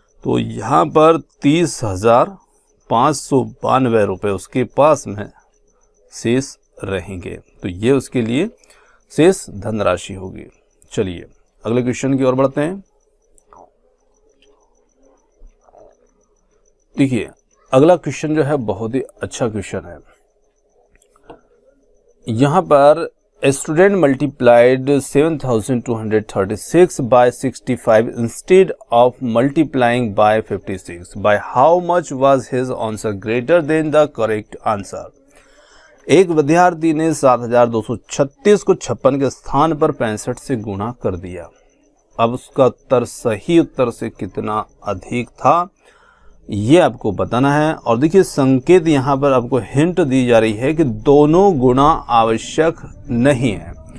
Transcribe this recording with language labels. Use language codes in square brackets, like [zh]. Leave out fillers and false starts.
[hi] तो यहाँ पर 30,592 रुपये उसके पास में शेष रहेंगे। तो ये उसके लिए शेष धनराशि होगी। चलिए अगले क्वेश्चन की ओर बढ़ते हैं। देखिए अगला क्वेश्चन जो है बहुत ही अच्छा क्वेश्चन है। यहाँ पर [en] Student multiplied 7,236 by 65 instead of multiplying by 56. By how much was his answer greater than the correct answer? [hi] एक विद्यार्थी ने 7,236 को 56 के स्थान पर 65 से गुणा कर दिया। अब उसका उत्तर सही उत्तर से कितना अधिक था ये आपको बताना है। और देखिए संकेत यहाँ पर आपको हिंट दी जा रही है कि दोनों गुणा आवश्यक नहीं है।